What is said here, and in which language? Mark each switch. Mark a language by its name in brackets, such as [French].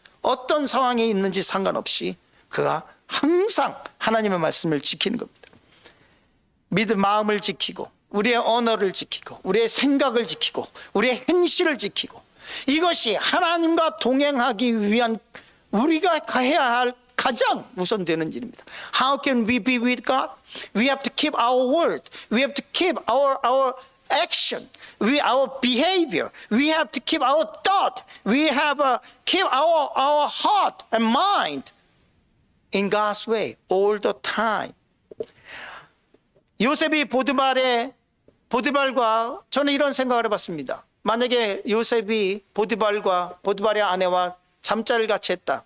[Korean] 어떤 상황에 있는지 상관없이 그가 항상 하나님의 말씀을 지키는 겁니다. 믿음 마음을 지키고, 우리의 언어를 지키고, 우리의 생각을 지키고, 우리의 행실을 지키고, 이것이 하나님과 동행하기 위한 우리가 해야 할 가장 우선되는 일입니다. [English] How can we be with God? We have to keep our word. We have to keep our action. Our behavior. We have to keep our thought. We have to keep our heart and mind in God's way all the time. [Korean] 요셉이 보디발과 저는 이런 생각을 해봤습니다. 만약에 요셉이 보디발의 아내와 잠자리를 같이 했다.